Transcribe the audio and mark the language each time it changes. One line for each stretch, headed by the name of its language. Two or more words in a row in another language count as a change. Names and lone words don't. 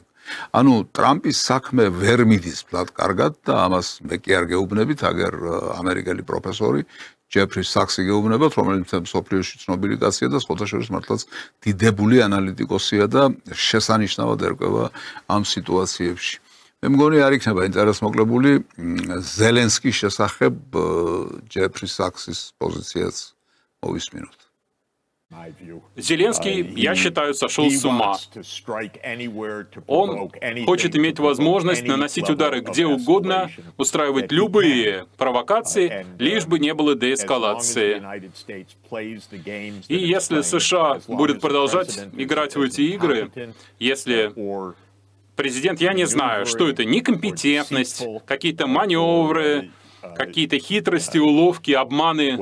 Georgian: ანუ ტრამპის საქმე ვერ მიდის ფლად კარგად და ამას მე კი არ გეუბნებით, აგერ ამერიკელი პროფესორი ჯეფრი საქსი გეუბნებათ, რომელიც მსოფლიოში ცნობილი კაცია და სხვათა შორის მართლაც დიდებული ანალიტიკოსია და შესანიშნავად ერკვევა ამ სიტუაციებში. მე მგონი არ იქნება ინტერესმოკლებული ზელენსკის შესახებ ჯეფრი საქსის პოზიციაც მოვისმინოთ.
Russian: Зеленский, я считаю, сошел с ума. Он хочет иметь возможность наносить удары где угодно, устраивать любые провокации, лишь бы не было деэскалации. И если США будет продолжать играть в эти игры, если президент, я не знаю, что это, некомпетентность, какие-то маневры, какие-то хитрости, уловки, обманы.